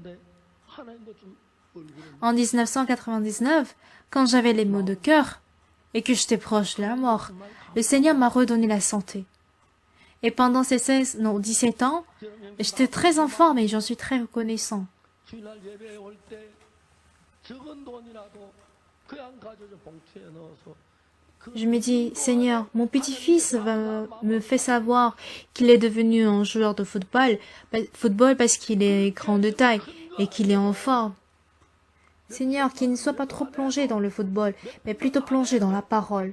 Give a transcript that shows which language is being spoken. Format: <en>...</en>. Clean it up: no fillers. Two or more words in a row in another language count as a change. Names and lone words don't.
<fr>En 1999, quand j'avais les maux de cœur et que j'étais proche de la mort, le Seigneur m'a redonné la santé. Et pendant ces 17 ans, j'étais très en forme et j'en suis très reconnaissant.</fr> <ko>주일날 예배에 올 때 적은 돈이라도 그냥 가져서 봉투에 넣어서</ko> <fr>Je me dis, Seigneur, mon petit-fils me fait savoir qu'il est devenu un joueur de football parce qu'il est grand de taille et qu'il est en forme. Seigneur, qu'il ne soit pas trop plongé dans le football, mais plutôt plongé dans la parole.</fr>